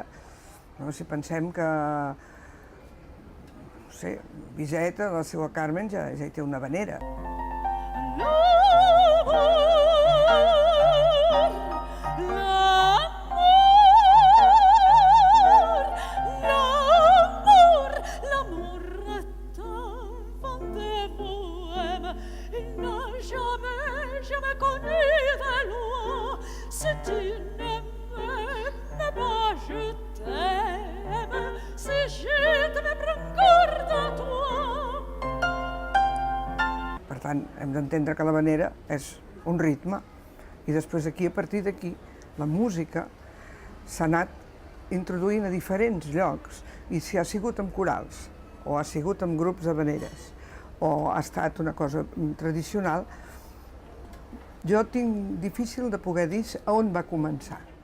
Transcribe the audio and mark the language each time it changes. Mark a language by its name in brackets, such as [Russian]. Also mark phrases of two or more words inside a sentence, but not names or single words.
[Catalan] Si pensem que no sé, Bizeta, la seva Carmen, ja hi té una havanera. [French] L'amour est un vent de bohème, il n'a jamais connu de loi. Si tu ne m'aimes pas, je t'aime, si je te prends garde à toi. [Catalan] Per tant, hem d'entendre que l'havanera és un ritme i després aquí, a partir d'aquí, la música s'ha anat introduint a diferents llocs, i si ha sigut amb corals, o ha sigut amb grups d'havaneres, o ha estat una cosa tradicional, jo tinc difícil de poder dir on va començar.